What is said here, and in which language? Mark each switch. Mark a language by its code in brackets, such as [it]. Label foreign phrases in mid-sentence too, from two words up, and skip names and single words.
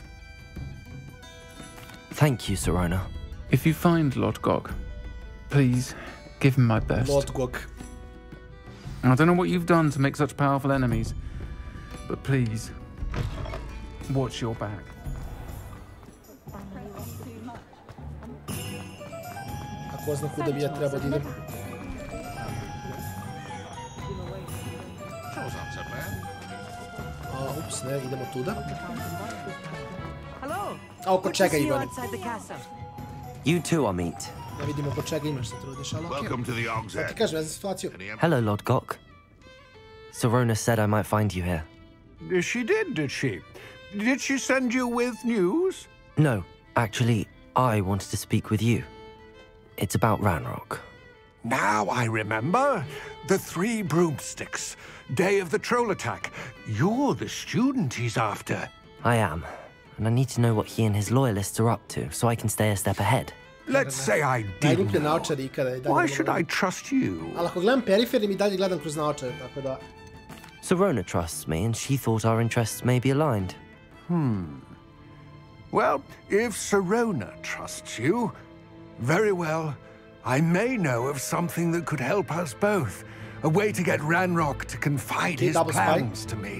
[en] Thank you, Sirona. If you find Lodgok, please give him my best. Lodgok. I don't know what you've done to make such powerful enemies, but please, watch your back. [sr] Ko zna kuda bi ja trebao da idem. Ups, ne, idemo tuda. A oko čega Ivane? [en] You too, Amit. [sr] Da vidimo oko čega imaš se trudiš, ali okej. Ti kažem, ja znam situaciju. [en] Hello, Lodgok. Sirona said I might find you here. She did she? Did she send you with news? No, actually, I wanted to speak with you. It's about Ranrock. Now I remember. The 3 broomsticks. Day of the troll attack. You're the student he's after. I am. And I need to know what he and his loyalists are up to, so I can stay a step ahead. Let's say I didn't know. Why should I trust you? [sr] Ali ako gledam perifer, mi dalje gledam kroz naočare, tako da... [en] Sirona trusts me, and she thought our interests may be aligned. Well, if Sirona trusts you, very well. I may know of something that could help us both. A way to get Ranrock to confide his plans to me.